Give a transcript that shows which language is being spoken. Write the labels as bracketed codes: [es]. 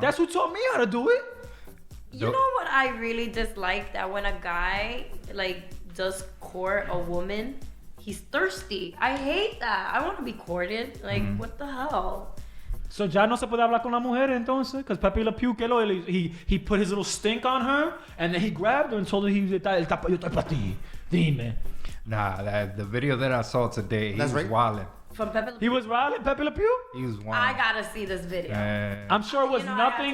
[en] That's who taught me how to do it. You know what I really dislike? That when a guy does court a woman, he's thirsty. I hate that. I want to be courted. What the hell? [es] So ya no se puede hablar con la mujer entonces? [en] Because Pepe Le Pew, he put his little stink on her, and then he grabbed her and told her [es] yo estoy para ti. Dime. [en] Nah, the video that I saw today, he was wilding. From Pepe Le Pew? He was riding Pepe Le Pew? He was wilding. I gotta see this video. I'm sure it was nothing.